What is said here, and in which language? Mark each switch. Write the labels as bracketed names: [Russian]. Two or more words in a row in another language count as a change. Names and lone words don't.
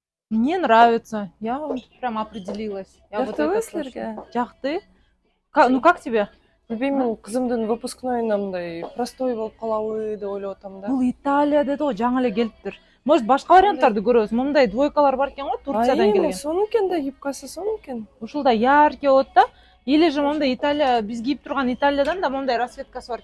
[Russian] Мне нравится. Я прям определилась. Я вот [Kyrgyz] Жактыбы [Russian] это [Kyrgyz] силерге? [Russian] слышу. Жакты. Ну как тебе? [Kyrgyz] Билбейм, кызымдын выпускнойуна мындай простой болуп калабы деп ойлоп атам да. Бул Италия деди го, жаңы эле келиптир. Может башка варианттарды көрөбүз. Момундай двойкалар бар экен го, Турциядан Айым, келген. сонукен да, юбкасы сонукен. Ушулдай яркий болот да. [Russian] Или же [Kyrgyz] момундай Италия, биз кийип турган Италиядан да момундай расцветкасы бар экен.